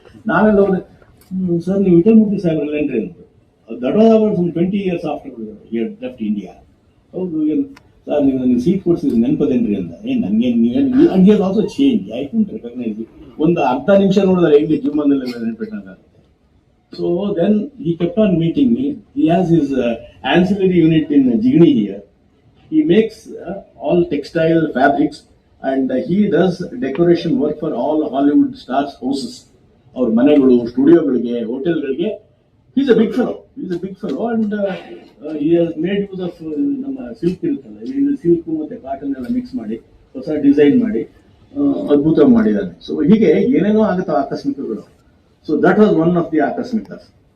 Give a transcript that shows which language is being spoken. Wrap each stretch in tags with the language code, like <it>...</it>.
<kn>ನಾವೆಲ್ಲ ಹೋದ್ರೆ, ಸರ್ ನೀವು ವಿಠಲ್ ಮೂರ್ತಿ ಸಾಹೇಬ್ರಲ್ಲೇನ್ರಿ ಅಂತ.</kn> <en>That was about some 20 years after he had left India.</en> <kn>ಹೌದು, ಏನು ಸರ್ ನೀವು ನನಗೆ ಸೀಟ್ ಕೊಡ್ಸಿದ್ರೆ ನೆನಪದೇನ್ರಿ ಅಂತ. ನನಗೆ ನೀವೇನು</kn> <en>And he also change, I couldn't recognise.</en> <kn>ಒಂದು ಅರ್ಧ ನಿಮಿಷ ನೋಡಿದ್ರೆ ಹೆಂಗೆ ಜೀವನದಲ್ಲೆಲ್ಲ ನೆನಪಿಟ್ಟಂಗಾಗುತ್ತೆ.</kn> <en>So then he kept on meeting me. He has his ancillary unit in Jigni here. He makes all textile fabrics and he does decoration work for all Hollywood stars' houses. Our</en> <kn>manegulu, studiogalige, hotelgalige.</kn> <en>He's a big fellow. And he has made use of</en> <kn>ನಮ್ಮ silk ಇರುತ್ತಲ್ಲ, ಇಲ್ಲಿ silk ಮತ್ತೆ cotton ಎಲ್ಲ mix ಮಾಡಿ ಹೊಸ design ಮಾಡಿ ಅದ್ಭುತ ಮಾಡಿದ್ದಾನೆ. ಸೊ ಹೀಗೆ ಏನೇನೋ ಆಗುತ್ತೋ ಆಕಸ್ಮಿಕಗಳು. So</kn> <en>That was one of the ಆಕಸ್ಮಿಕಸ್.</en>